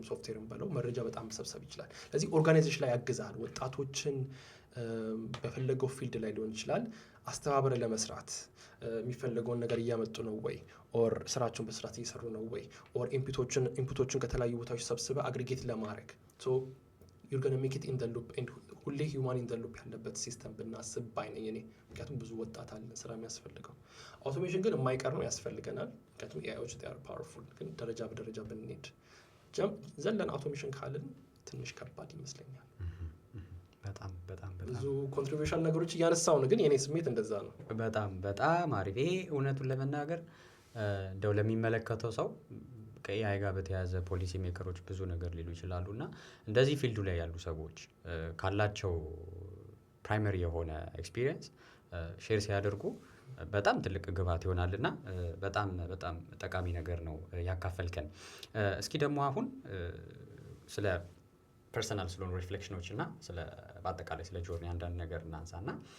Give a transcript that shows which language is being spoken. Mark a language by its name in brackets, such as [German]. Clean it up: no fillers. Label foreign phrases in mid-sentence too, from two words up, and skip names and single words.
[Amharic] ሶፍትዌርም በለው መረጃ በጣም መሰብሰብ ይችላል። ስለዚህ ኦርጋናይዜሽን ላይ ያግዛል። ወጣቶችን በፈለገው ፊልድ ላይ ሊሆን ይችላል አስተባብረ ለመስራት የሚፈለገውን ነገር እያመጡ ነው ወይ፣ ኦር ስራቸውን በስርዓት እየሰሩ ነው ወይ፣ ኦር ኢንፑቶችን ከተለያዩ ቦታዎች ሰብስበ አግሪጌት ለማድረግ [English] you're going to make it in the loop and [Amharic] ሁሌ [English] human in the loop [Amharic] ያለበት ሲስተም ብናስብ ባይነኝ እኔ። ምክንያቱም ብዙ ወጣት አለን ስራ የሚያስፈልገው። አውቶሜሽን ግን የማይቀር ነው፣ ያስፈልገናል። ምክንያቱም ኤአይዎች [English] they are powerful። [Amharic] ግን ደረጃ በደረጃ ብንሄድ ዘለን አውቶሜሽን ካልን ትንሽ ከባድ ይመስለኛል። በጣም ብዙ ኮንትሪቢዩሽን ነገሮች እያነሳው ነው፣ ግን የኔ ስሜት እንደዛ ነው። በጣም አሪፍ። ይሄ እውነቱን ለመናገር እንደው ለሚመለከተው ሰው ከኤአይ ጋር በተያያዘ ፖሊሲ ሜከሮች ብዙ ነገር ሊሉ ይችላሉ እና እንደዚህ ፊልዱ ላይ ያሉ ሰዎች ካላቸው ፕራይመሪ የሆነ ኤክስፒሪየንስ ሼር ሲያደርጉ በጣም ትልቅ ግብዓት ይሆናል እና በጣም ጠቃሚ ነገር ነው ያካፈልከን። እስኪ ደግሞ አሁን ስለ ፐርሰናል ስለሆኑ ሪፍሌክሽኖች እና በአጠቃላይ ስለ ጆርኒ አንዳንድ ነገር እናንሳ እና